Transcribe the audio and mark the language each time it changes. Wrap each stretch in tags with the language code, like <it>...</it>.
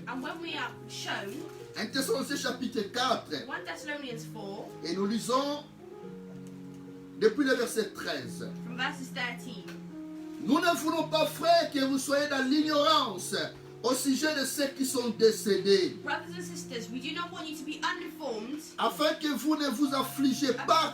<en>And when we are shown,</en> <fr>1 Thessaloniciens chapitre 4,</fr> <en>1 Thessalonians 4,</en> <fr>et nous lisons depuis le verset 13.</fr> <en>from verses 13.</en> <fr>Nous ne voulons pas, frères, que vous soyez dans l'ignorance au sujet de ceux qui sont décédés,</fr> <en>Brothers and sisters, we do not want you to be uninformed</en> <fr>afin que vous ne vous affligez pas</fr>